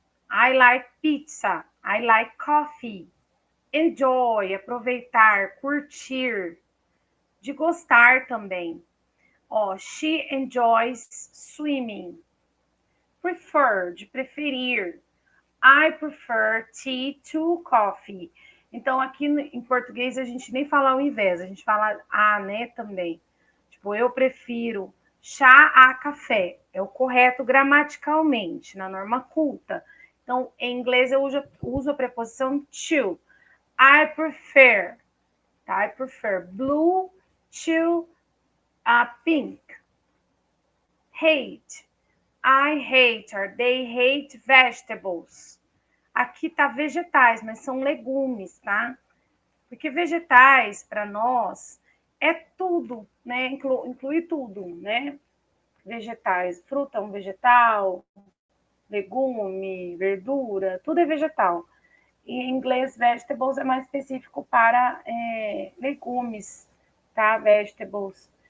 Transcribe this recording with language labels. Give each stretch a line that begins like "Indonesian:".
English: I like pizza, I like coffee.
Portuguese: Enjoy, aproveitar, curtir, de gostar também. Ó,
English: she enjoys swimming.
Portuguese: Prefer, de preferir.
English: I prefer tea to coffee.
Portuguese: Então, aqui em português, a gente nem fala ao invés, a gente fala a, né, também. Tipo, eu prefiro chá a café. É o correto gramaticalmente, na norma culta. Então, em inglês, eu uso a preposição to.
English: I prefer, tá? I prefer blue to pink. Hate. I hate or they hate vegetables.
Portuguese: Aqui tá vegetais, mas são legumes, tá? Porque vegetais, para nós, é tudo, né? Inclui tudo, né? Vegetais, fruta é um vegetal, legume, verdura, tudo é vegetal. E em inglês, vegetables é mais específico para legumes, tá? Vegetables.